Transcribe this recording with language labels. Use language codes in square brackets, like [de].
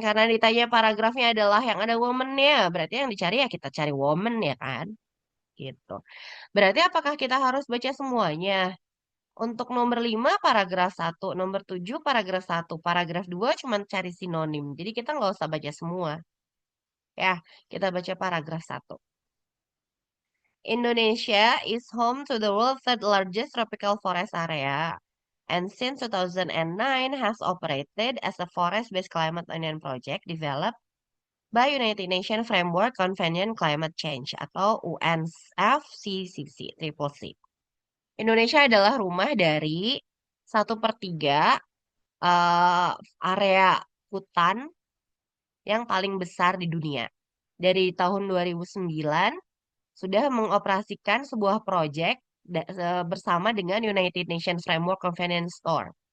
[id] Karena ditanya paragrafnya adalah yang ada woman-nya. Berarti yang dicari ya kita cari woman ya kan? Gitu. Berarti apakah kita harus baca semuanya? Untuk nomor 5 paragraf 1, nomor 7 paragraf 1, paragraf 2 cuma cari sinonim. Jadi kita nggak usah baca semua. Ya, kita baca paragraf 1. [en] Indonesia is home to the world's third largest tropical forest area, and since 2009 has operated as a forest-based climate union project developed by United Nations Framework Convention Climate Change atau UNFCCC, Triple C. [id] Indonesia adalah rumah dari 1/3 area hutan yang paling besar di dunia. Dari tahun 2009 sudah mengoperasikan sebuah proyek bersama dengan United Nations Framework Convention Store.